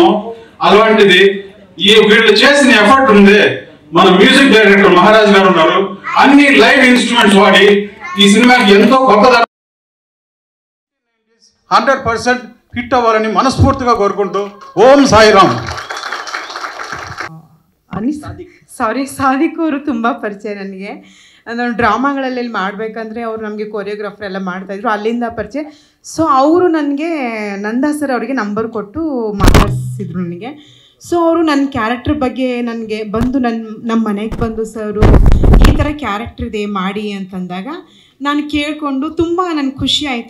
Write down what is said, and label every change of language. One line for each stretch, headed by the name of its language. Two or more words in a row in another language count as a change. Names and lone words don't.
Telugu: అలాంటిది ఈ వీళ్ళు చేసిన ఎఫర్ట్ ఉంది. మన
English: music director
Telugu: మహారాజ్ గారు ఉన్నారు, అన్ని
English: live instruments
Telugu: వాడి ఈ సినిమాకి ఎంతో కొత్త 100% హిట్ అవ్వాలని మనస్ఫూర్తిగా కోరుకుంటూ ఓం సాయిరామ్.
Kannada: ಸಾದಿಕ್ ಅವರು ತುಂಬ ಪರಿಚಯ ನನಗೆ. ನಾನು ಡ್ರಾಮಾಗಳಲ್ಲಿ ಮಾಡಬೇಕಂದ್ರೆ ಅವ್ರು ನಮಗೆ ಕೊರಿಯೋಗ್ರಾಫರ್ ಎಲ್ಲ ಮಾಡ್ತಾಯಿದ್ರು, ಅಲ್ಲಿಂದ ಪರಿಚಯ. ಸೊ ಅವರು ನನಗೆ ನಂದಾ ಸರ್ ಅವರಿಗೆ ನಂಬರ್ ಕೊಟ್ಟು ಮಾತಾಡಿಸಿದ್ರು ನನಗೆ. ಸೊ ಅವರು ನನ್ನ ಕ್ಯಾರೆಕ್ಟರ್ ಬಗ್ಗೆ ನನಗೆ ಬಂದು ನಮ್ಮ ಮನೆಗೆ ಬಂದು ಸರು ಈ ಥರ ಕ್ಯಾರೆಕ್ಟರ್ ಇದೆ ಮಾಡಿ ಅಂತಂದಾಗ ನಾನು ಕೇಳಿಕೊಂಡು ತುಂಬ ನನಗೆ ಖುಷಿ ಆಯಿತು.